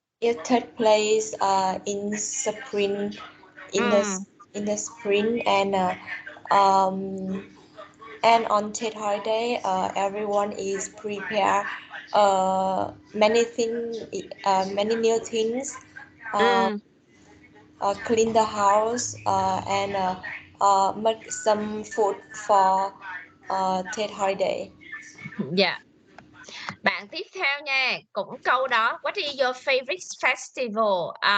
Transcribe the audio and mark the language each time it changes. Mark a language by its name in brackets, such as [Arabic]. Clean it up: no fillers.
[English] It take place in spring, in the spring, and on Tết holiday, everyone is prepare many things, many new things, clean the house, and make some food for Tết holiday. [Vietnamese] Dạ. Bạn tiếp theo nha, cũng câu đó. [English] What is your favorite festival?